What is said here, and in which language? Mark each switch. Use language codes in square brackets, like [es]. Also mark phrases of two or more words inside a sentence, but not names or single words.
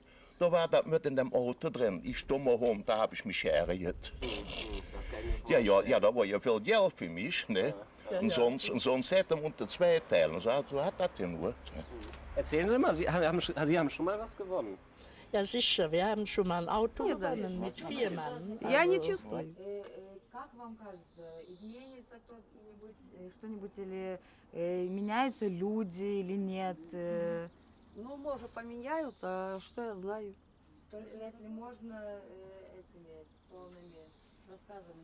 [de] Da war das mit in dem Auto drin. Ich stumme rum, da habe ich mich geärgert. Ja, da war ja viel Geld für mich, ne? Und sonst hätte man unter zwei teilen. So hat das ja nur. Erzählen Sie mal, Sie haben schon mal was gewonnen. Ja, sicher, wir haben schon mal ein Auto gewonnen mit 4 Mann. [ru] Я не чувствую. Как вам кажется, изменится что-нибудь или меняются люди или нет? Ну, может, поменяются, а что я знаю? Только если можно этими полными рассказами,